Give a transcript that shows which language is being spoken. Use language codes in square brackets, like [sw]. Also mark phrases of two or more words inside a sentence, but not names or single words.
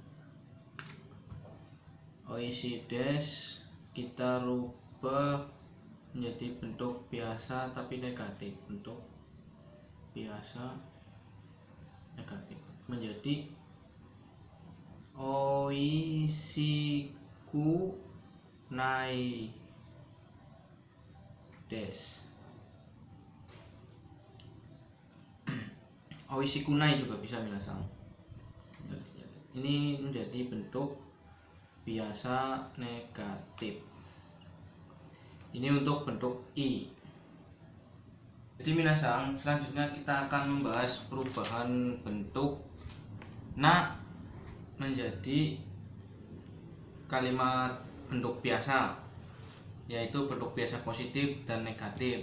[ja] おいしいです [id] kita rubah menjadi bentuk biasa tapi negatif, bentuk biasa negatif menjadi [ja] おいしくないです. おいしくない [id] juga bisa minasang. Ini menjadi bentuk biasa negatif. Ini untuk bentuk I. Jadi minasang, selanjutnya kita akan membahas perubahan bentuk na menjadi kalimat bentuk biasa, yaitu bentuk biasa positif dan negatif.